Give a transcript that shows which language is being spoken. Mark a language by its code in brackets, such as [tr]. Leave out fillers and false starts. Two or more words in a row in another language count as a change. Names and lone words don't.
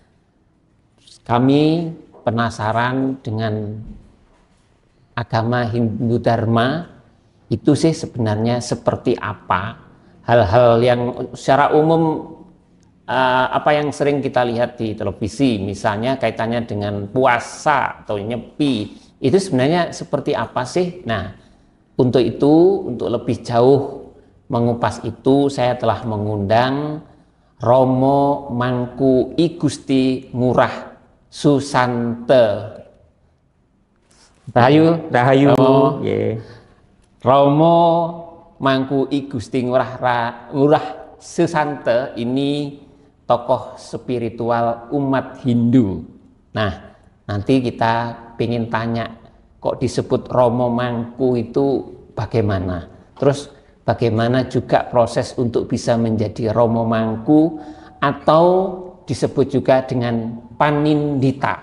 [id] Kami penasaran dengan agama Hindu Dharma itu sih sebenarnya seperti apa, hal-hal yang secara umum apa yang sering kita lihat di televisi, misalnya kaitannya dengan puasa atau nyepi, itu sebenarnya seperti apa sih? Nah, untuk itu, untuk lebih jauh mengupas itu, saya telah mengundang Romo Mangku I Gusti Ngurah Susante. Rahayu, Rahayu. Romo Mangku I Gusti Ngurah Susante ini tokoh spiritual umat Hindu. Nah, nanti kita ingin tanya, kok disebut Romo Mangku itu bagaimana? Terus bagaimana juga proses untuk bisa menjadi Romo Mangku, atau disebut juga dengan Panindita.